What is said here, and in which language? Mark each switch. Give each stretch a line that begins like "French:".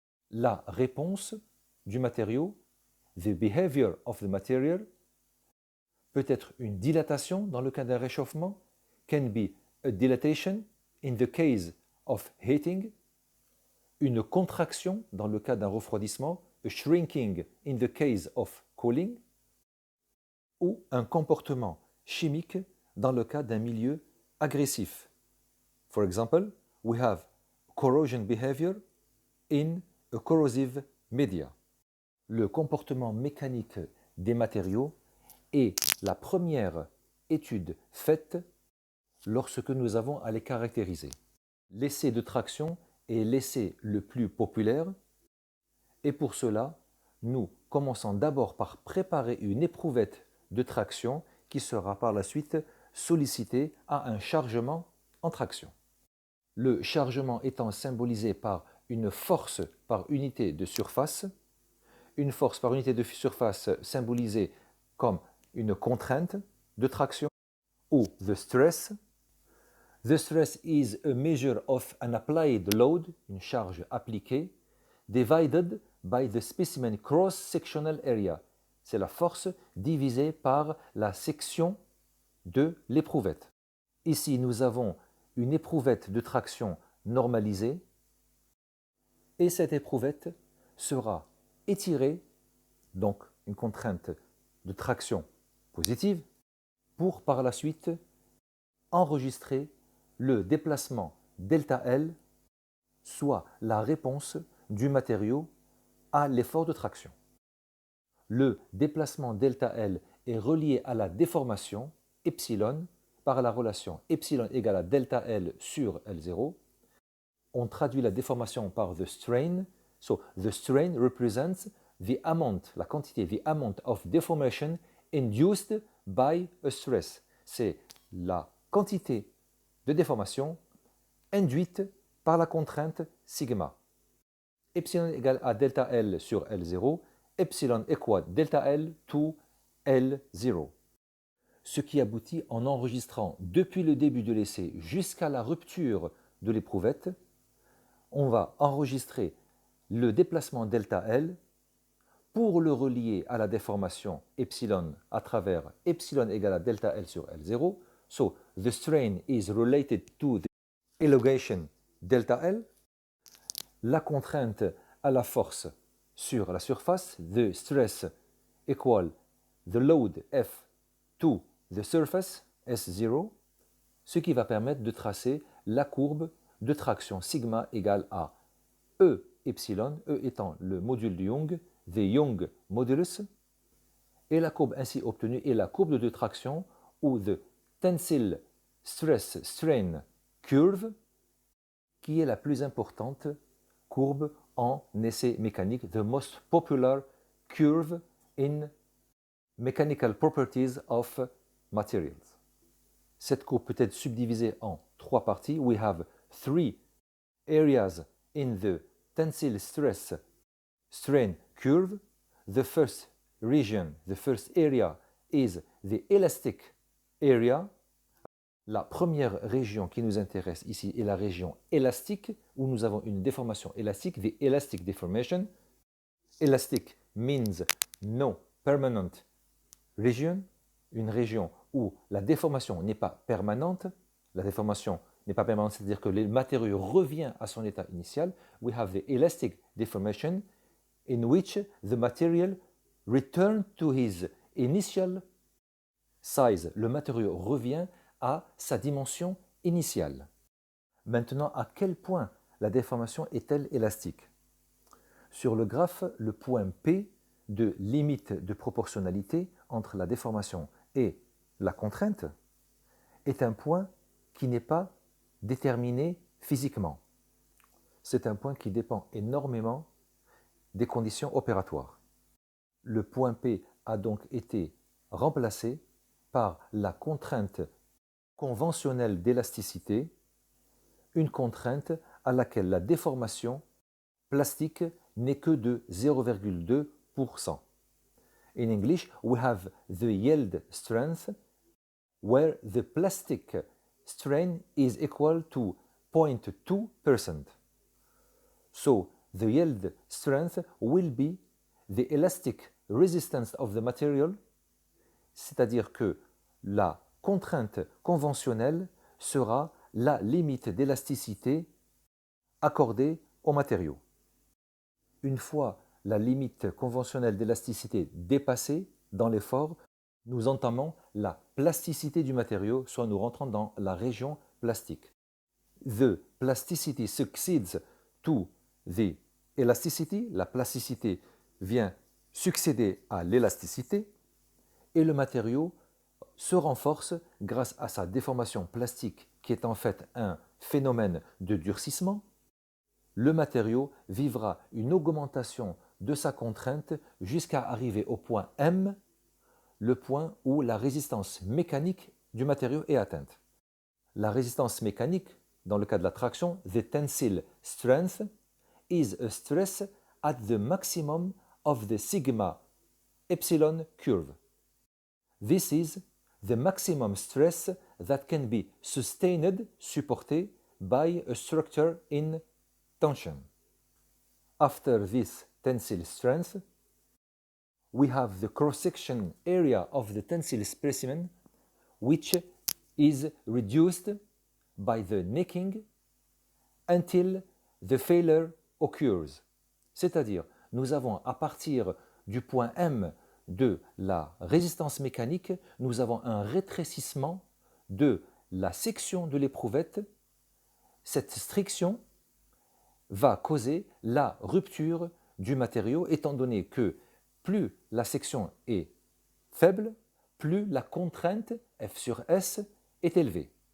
French: La réponse du matériau,
English: the behavior of the material,
French: peut être une dilatation dans le cas d'un réchauffement,
English: can be a dilatation in the case of heating,
French: une contraction dans le cas d'un refroidissement,
English: a shrinking in the case of cooling,
French: ou un comportement chimique dans le cas d'un milieu agressif.
English: For example, we have corrosion behavior in a corrosive media.
French: Le comportement mécanique des matériaux est la première étude faite lorsque nous avons à les caractériser. L'essai de traction est l'essai le plus populaire et pour cela, nous commençons d'abord par préparer une éprouvette de traction qui sera par la suite sollicitée à un chargement en traction. Le chargement étant symbolisé par une force par unité de surface, une force par unité de surface symbolisée comme une contrainte de traction ou the stress,
English: The stress is a measure of an applied load,
French: une charge appliquée,
English: divided by the specimen cross-sectional area.
French: C'est la force divisée par la section de l'éprouvette. Ici, nous avons une éprouvette de traction normalisée et cette éprouvette sera étirée, donc une contrainte de traction positive, pour par la suite enregistrer le déplacement ΔL, soit la réponse du matériau à l'effort de traction. Le déplacement ΔL est relié à la déformation epsilon par la relation epsilon égale à ΔL sur L0. On traduit la déformation par the strain.
English: So the strain represents the amount,
French: la quantité,
English: the amount of deformation induced by a stress.
French: C'est la quantité de déformation induite par la contrainte sigma. Epsilon égale à delta L sur L0,
English: epsilon équal delta L to L0.
French: Ce qui aboutit en enregistrant depuis le début de l'essai jusqu'à la rupture de l'éprouvette, on va enregistrer le déplacement delta L pour le relier à la déformation epsilon à travers epsilon égale à delta L sur L0.
English: So the strain is related to the elongation delta L.
French: La contrainte à la force sur la surface,
English: the stress equal the load F to the surface S0,
French: ce qui va permettre de tracer la courbe de traction sigma égale à E epsilon, E étant le module de Young, the Young modulus, et la courbe ainsi obtenue est la courbe de traction ou the tensile stress strain curve, qui est la plus importante courbe en essai mécanique,
English: the most popular curve in mechanical properties of materials.
French: Cette courbe peut être subdivisée en trois parties.
English: We have three areas in the tensile stress strain curve. The first region, the first area is the elastic area.
French: La première région qui nous intéresse ici est la région élastique, où nous avons une déformation élastique, the elastic deformation.
English: Elastic means no permanent region,
French: une région où la déformation n'est pas permanente. La déformation n'est pas permanente, c'est-à-dire que le matériau revient à son état initial.
English: We have the elastic deformation in which the material returns to his initial size.
French: Le matériau revient à sa dimension initiale. Maintenant, à quel point la déformation est-elle élastique? Sur le graphe, le point P de limite de proportionnalité entre la déformation et la contrainte est un point qui n'est pas déterminé physiquement. C'est un point qui dépend énormément des conditions opératoires. Le point P a donc été remplacé par la contrainte conventionnelle d'élasticité, une contrainte à laquelle la déformation plastique n'est que de 0,2%.
English: In English, we have the yield strength, where the plastic strain is equal to 0.2%. So, the yield strength will be the elastic resistance of the material, c'est-à-dire que la contrainte conventionnelle sera la limite d'élasticité accordée au matériau.
French: Une fois la limite conventionnelle d'élasticité dépassée dans l'effort, nous entamons la plasticité du matériau, soit nous rentrons dans la région plastique.
English: The plasticity succeeds to the elasticity.
French: La plasticité vient succéder à l'élasticité et le matériau se renforce grâce à sa déformation plastique qui est en fait un phénomène de durcissement. Le matériau vivra une augmentation de sa contrainte jusqu'à arriver au point M, le point où la résistance mécanique du matériau est atteinte. La résistance mécanique, dans le cas de la traction,
English: the tensile strength, is a stress at the maximum of the sigma epsilon curve. This is the maximum stress that can be sustained, supported by a structure in tension. After this tensile strength, we have the cross-section area of the tensile specimen, which is reduced by the necking until the failure occurs.
French: C'est-à-dire, nous avons à partir du point M de la résistance mécanique, nous avons un rétrécissement de la section de l'éprouvette. Cette striction va causer la rupture du matériau, étant donné que plus la section est faible, plus la contrainte F sur S est élevée.